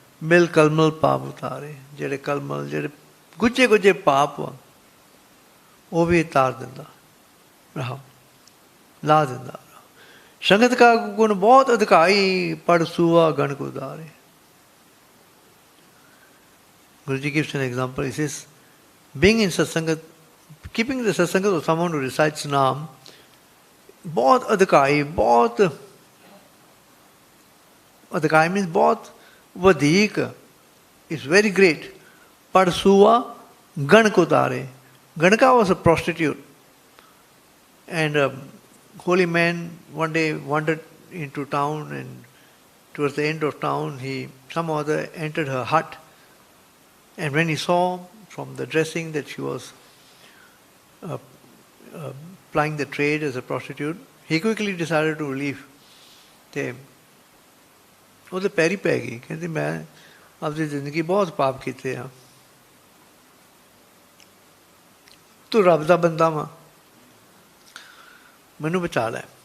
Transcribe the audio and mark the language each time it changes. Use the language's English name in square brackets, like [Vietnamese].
[Punjabi] ਮਿਲ ਕਲਮਲ ਪਾਪ ਉਤਾਰੇ, ਜਿਹੜੇ ਕਲਮਲ ਜਿਹੜੇ ਗੁੱਝੇ ਗੁੱਝੇ ਪਾਪ ਵਾ ਉਹ ਵੀ ਉਤਾਰ ਦਿੰਦਾ, ਰਹਾ ਲਾ ਦਿੰਦਾ। ਸੰਗਤ ਕਾ ਗੁਣ ਬਹੁਤ ਅਧਿਕਾਈ, ਪੜ ਸੂਆ ਗਣਕ ਉਦਾਰੇ। [English] Guruji gives an example. He says, being in satsangat, keeping the satsangat of someone who recites Naam, [Punjabi] बहुत अधिकाई, बहुत अधिकाई [English] means [Punjabi] बहुत वधीक, [English] is very great. Parsuva Ganak Utare. Ganaka was a prostitute, and a holy man one day wandered into town, and towards the end of town he somehow other entered her hut, and when he saw from the dressing that she was plying the trade as a prostitute, he quickly decided to leave. [Punjabi] ਤੇ ਉਹਦੇ ਪੈਰੀ ਪੈ ਗਈ, ਕਹਿੰਦੀ ਮੈਂ ਆਪਣੀ ਜ਼ਿੰਦਗੀ ਬਹੁਤ ਪਾਪ ਕੀਤੇ ਆ, ਤੂੰ ਰੱਬ ਦਾ ਬੰਦਾ ਵਾਂ, ਮੈਨੂੰ ਬਚਾ ਲੈ।